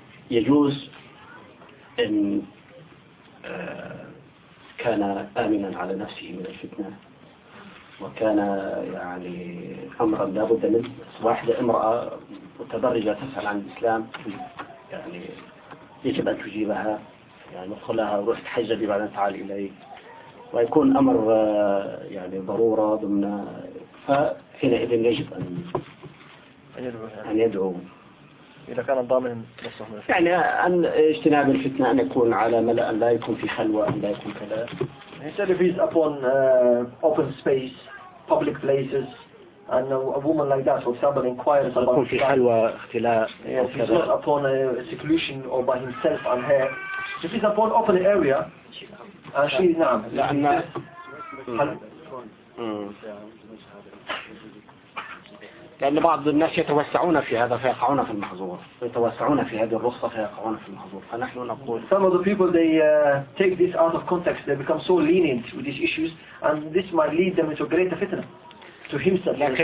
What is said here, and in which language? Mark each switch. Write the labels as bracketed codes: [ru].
[ar] يجوز إن كان آمنا على نفسه من الفتنة وكان يعني أمرا لا بد منه واحدة امرأة متبرجة تسأل عن الإسلام يعني يجب أن تجيبها يعني ادخلها وروح تحجبي بعدين تعال إليه ويكون أمر يعني ضرورة ضمن فحينئذ يجب أن يدعو إذا كان الضامن نصه من الفتنة. يعني أن اجتناب الفتنة أن يكون على ملأ أن لا يكون في خلوة أن لا يكون كذا. [en] He said if he's upon open space, public places, and a woman like that, for example, inquires about. [ar] يكون في خلوة اختلاء. [en] Yes, he's not upon seclusion or by himself and her. If he's upon open area, and she is [ar] نعم. لأن. لأن بعض الناس يتوسعون في هذا فيقعون في المحظور يتوسعون في هذه الرخصة فيقعون في المحظور فنحن نقول [en] some of the people they take this out of context they become so lenient with these issues and this might lead them into greater fitna to himself